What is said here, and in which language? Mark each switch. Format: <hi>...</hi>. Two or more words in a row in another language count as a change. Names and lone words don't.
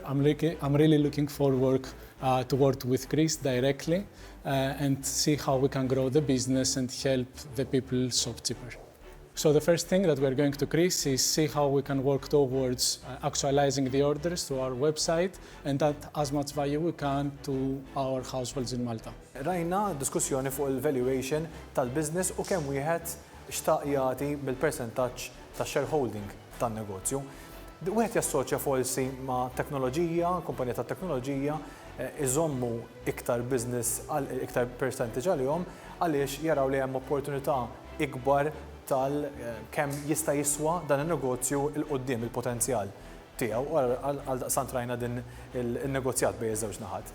<en>I'm really looking forward to work with Chris directly and see how we can grow the business and help the people shop cheaper. So the first thing that we're going to Chris is see how we can work towards actualizing the orders to our website and add as much value we can to our households in Malta.</en> <mt>Rajna diskussjoni fuq il-valuation tal-business u kemm wieħed xtaq jagħti bil-percentaġġ tax-shareholding tan-negozju. Wieħed jassoċja forsi ma' teknoloġija, kumpanija tat-teknoloġija, iżommu iktar business iktar percentage għalihom għaliex jaraw li hemm opportunità ikbar kemm jista' jiswa dan in-negozju il-qudiem il-potenzjal tiegħu għal daqsant rajna din il-negozjat bejn iż-żewġ naħat.</mt>